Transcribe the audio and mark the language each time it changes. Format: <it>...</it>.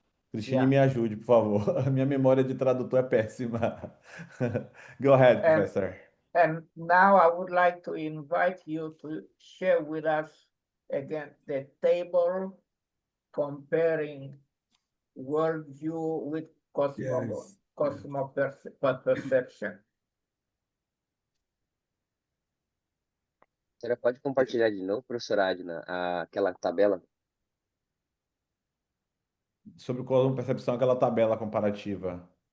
<pt>Cristine, me ajude, por favor. A minha memória de tradutor é péssima.</pt> <en>Go ahead, professor. And now I would like to invite you to share with us again the table comparing worldview with perception.</en> <pt>Você pode compartilhar de novo, professora Adna, aquela tabela? Sobre qual percepção aquela tabela comparativa.</pt>